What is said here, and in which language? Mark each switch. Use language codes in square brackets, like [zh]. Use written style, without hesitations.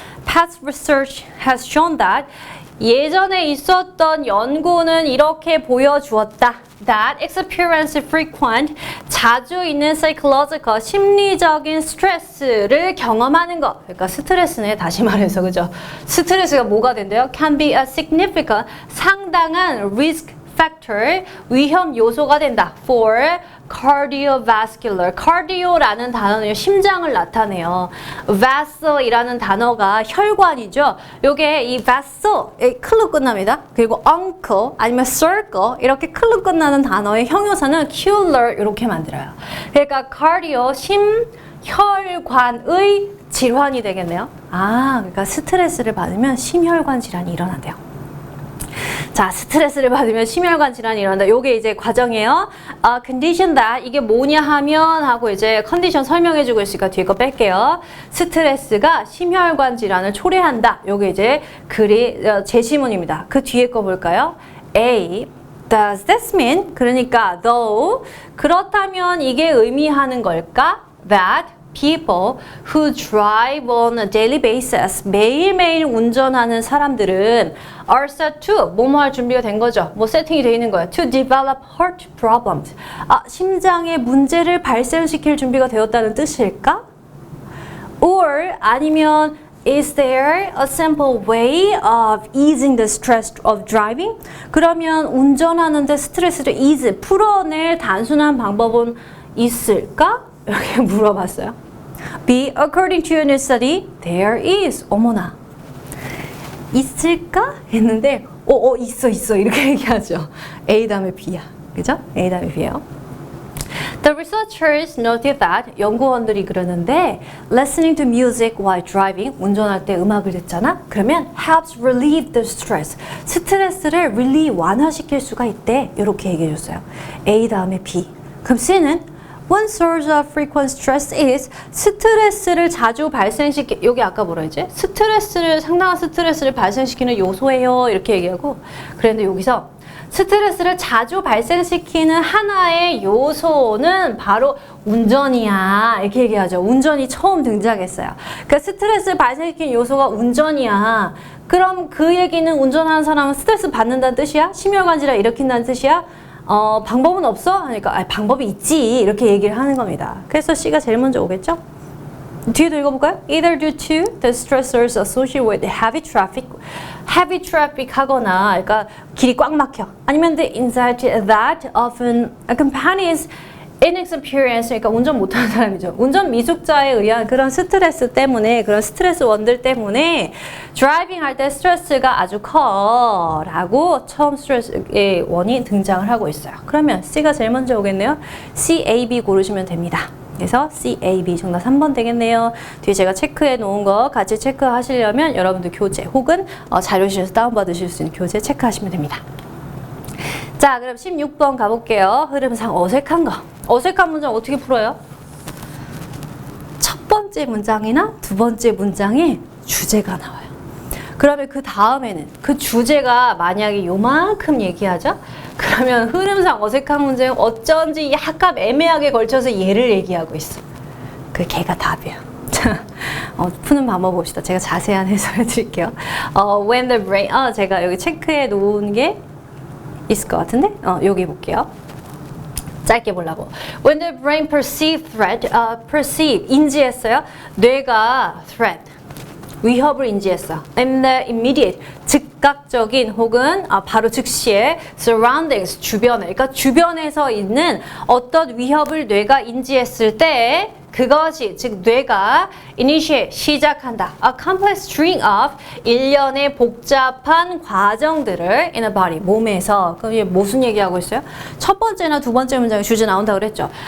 [en] Past research has shown that [ko] 예전에 있었던 연구는 이렇게 보여주었다. [en] that experience frequent [ko] 자주 있는 [en] psychological [ko] 심리적인 스트레스를 경험하는 것. 그러니까 스트레스네 다시 말해서 그죠? 스트레스가 뭐가 된대요? [en] Can be a significant [ko] 상당한 [en] risk factor [ko] 위험 요소가 된다. [en] For cardiovascular. [ko] cardio라는 단어는 심장을 나타내요. vessel이라는 단어가 혈관이죠. 요게 이 vessel 클로 끝납니다. 그리고 uncle 아니면 circle 이렇게 클로 끝나는 단어의 형용사는 cular 이렇게 만들어요. 그러니까 cardio 심혈관의 질환이 되겠네요. 그러니까 스트레스를 받으면 심혈관 질환이 일어난대요. 자, 스트레스를 받으면 심혈관 질환이 일어난다. 요게 이제 과정이에요. condition that 이게 뭐냐 하면 하고 이제 컨디션 설명해주고 있으니까 뒤에 거 뺄게요. 스트레스가 심혈관 질환을 초래한다. 요게 이제 글이 제시문입니다. 그 뒤에 거 볼까요? A. [en] Does this mean? [ko] 그러니까 though 그렇다면 이게 의미하는 걸까? [en] That people who drive on a daily basis [ko] 매일매일 운전하는 사람들은 [en] are set to [ko] 뭐뭐 할 준비가 된 거죠. 뭐 세팅이 되어 있는 거예요. [en] To develop heart problems. [ko] 심장에 문제를 발생시킬 준비가 되었다는 뜻일까? [en] Or [ko] 아니면 [en] Is there a simple way of easing the stress of driving? [ko] 그러면 운전하는데 스트레스를 ease, 풀어낼 단순한 방법은 있을까? 이렇게 물어봤어요. B. [en] According to a new study, there is. [ko] 어머나. 있을까? 했는데 있어 이렇게 얘기하죠. A 다음에 B야. 그죠? A 다음에 B예요. [en] The researchers noted that [ko] 연구원들이 그러는데 [en] listening to music while driving [ko] 운전할 때 음악을 듣잖아? 그러면 [en] helps relieve the stress [ko] 스트레스를 relieve 완화시킬 수가 있대. 이렇게 얘기해 줬어요. A 다음에 B. 그럼 C는 [en] One source of frequent stress is [ko] 스트레스를 자주 발생시키 여기 아까 뭐라 했지? 상당한 스트레스를 발생시키는 요소예요. 이렇게 얘기하고 그랬는데 여기서 스트레스를 자주 발생시키는 하나의 요소는 바로 운전이야. 이렇게 얘기하죠. 운전이 처음 등장했어요. 그러니까 스트레스를 발생시키는 요소가 운전이야. 그럼 그 얘기는 운전하는 사람은 스트레스 받는다는 뜻이야? 심혈관 질환 일으킨다는 뜻이야? 방법은 없어? 하니까 방법이 있지 이렇게 얘기를 하는 겁니다. 그래서 C가 제일 먼저 오겠죠? 뒤에도 읽어볼까요? [en] Either due to the stressors associated with heavy traffic [ko] 하거나 그러니까 길이 꽉 막혀 아니면 [en] the anxiety that often accompanies inexperience [ko] 그러니까 운전 못하는 사람이죠. 운전 미숙자에 의한 그런 스트레스 때문에 그런 스트레스 원들 때문에 드라이빙 할 때 스트레스가 아주 커 라고 처음 스트레스의 원이 등장을 하고 있어요. 그러면 C가 제일 먼저 오겠네요. C, A, B 고르시면 됩니다. 그래서 C, A, B 정답 3번 되겠네요. 뒤에 제가 체크해 놓은 거 같이 체크하시려면 여러분들 교재 혹은 자료실에서 다운받으실 수 있는 교재 체크하시면 됩니다. 자, 그럼 16번 가볼게요. 흐름상 어색한 거. 어색한 문장 어떻게 풀어요? 첫 번째 문장이나 두 번째 문장에 주제가 나와요. 그러면 그 다음에는 그 주제가 만약에 요만큼 얘기하죠? 그러면 흐름상 어색한 문제는 어쩐지 약간 애매하게 걸쳐서 얘를 얘기하고 있어. 그 걔가 답이에요. 자, 푸는 방법 봅시다. 제가 자세한 해설해 드릴게요. [en] When the brain, [ko] 제가 여기 체크해 놓은 게 있을 것 같은데? 여기 볼게요. 짧게 보려고. [en] When the brain perceive threat, perceive, [ko] 인지했어요. 뇌가 threat, 위협을 인지했어. [en] And the immediate, [ko] 즉각적인 혹은 바로 즉시의 [en] surroundings, [ko] 주변에. 그러니까 주변에서 있는 어떤 위협을 뇌가 인지했을 때 그것이 즉 뇌가 initiate 시작한다. [en] A complex string of [ko] 일련의 복잡한 과정들을 [en] in a body [ko] 몸에서. 그럼 이게 무슨 얘기하고 있어요? 첫 번째나 두 번째 문장에 주제 나온다고 그랬죠.